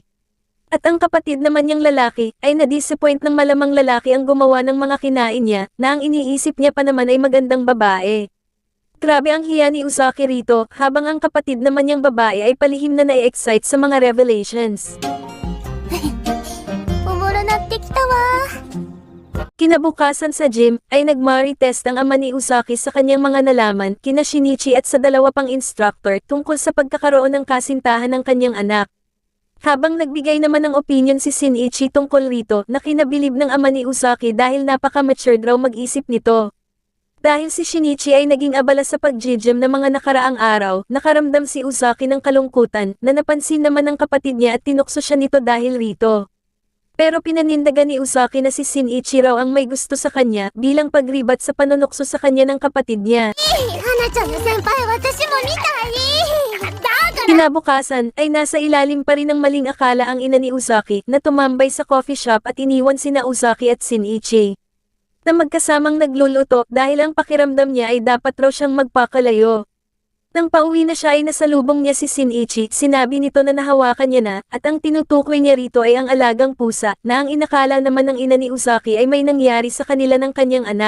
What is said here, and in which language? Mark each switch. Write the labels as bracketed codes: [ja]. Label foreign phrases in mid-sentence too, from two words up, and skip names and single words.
[tl] At ang kapatid naman niyang lalaki ay na-disappoint ng malamang lalaki ang gumawa ng mga kinain niya na ang iniisip niya pa naman ay magandang babae. Grabe ang hiya ni Uzaki rito habang ang kapatid naman niyang babae ay palihim na na-excite sa mga revelations. [ja] おもろなってきたわ [tl] Kinabukasan sa gym, ay nag-Mari test ang ama ni Uzaki sa kanyang mga nalaman kina Shinichi at sa dalawa pang instructor tungkol sa pagkakaroon ng kasintahan ng kanyang anak. Habang nagbigay naman ng opinion si Shinichi tungkol rito na kinabilib ng ama ni Uzaki dahil napaka-matured raw mag-isip nito. Dahil si Shinichi ay naging abala sa pag-gym ng mga nakaraang araw, nakaramdam si Uzaki ng kalungkutan na napansin naman ng kapatid niya at tinukso siya nito dahil rito. Pero pinanindagan ni Uzaki na si Shinichi raw ang may gusto sa kanya bilang pagribat sa panunukso sa kanya ng kapatid niya. [ja] 花ちゃんの先輩私も見たいだから [tl] Kinabukasan ay nasa ilalim pa rin ng maling akala ang ina ni Uzaki na tumambay sa [en] coffee shop [tl] at iniwan sina Uzaki at Shinichi na magkasamang nagluluto dahil ang pakiramdam niya ay dapat raw siyang magpakalayo. Nang pauwi na siya ay nasalubong niya si Shinichi, sinabi nito na nahawakan niya na at ang tinutukoy niya rito ay ang alagang pusa na ang inakala naman ng ina ni Uzaki ay may nangyari sa kanila ng kanyang anak.